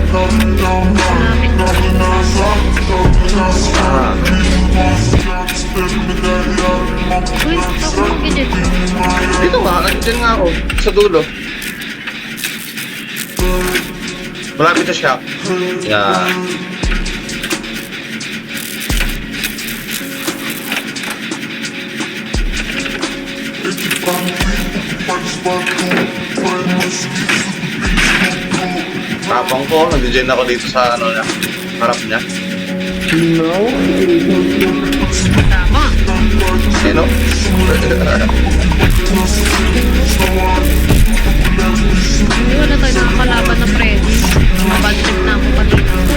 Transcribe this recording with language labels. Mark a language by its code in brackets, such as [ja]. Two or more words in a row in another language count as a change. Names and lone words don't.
[tl] Malapit na. Ah. Uy, ako mag-edit. Dito nga, nandiyan nga ako. Sa dulo. Malapit sa shop. Yan. [ru] Эти понты покупали с борту, твои мозги затупили скутру. [tl] Tapang ko, nag-gen ako dito sa ano niya. Harap niya. Tama. Eh no? Hindi wala tayo nakakalaban na Freddy. Mabadtrip na ako kanina.